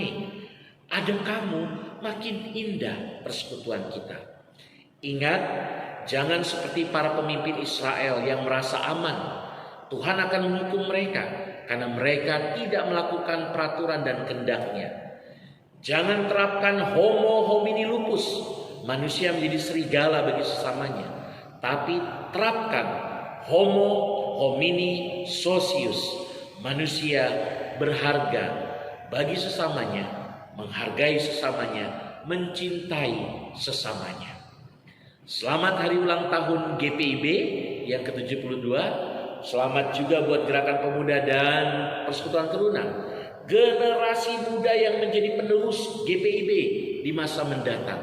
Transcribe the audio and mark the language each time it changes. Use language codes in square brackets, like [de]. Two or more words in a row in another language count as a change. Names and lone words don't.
[id] Ada kamu makin indah persekutuan kita. Ingat, jangan seperti para pemimpin Israel yang merasa aman. Tuhan akan menghukum mereka karena mereka tidak melakukan peraturan dan kehendaknya. Jangan terapkan [la] homo homini lupus, [id] manusia menjadi serigala bagi sesamanya. Tapi terapkan [la] homo homini socius, [id] manusia berharga bagi sesamanya, menghargai sesamanya, mencintai sesamanya. Selamat hari ulang tahun GPIB yang ke-72. Selamat juga buat gerakan pemuda dan persekutuan teruna, generasi muda yang menjadi penerus GPIB di masa mendatang.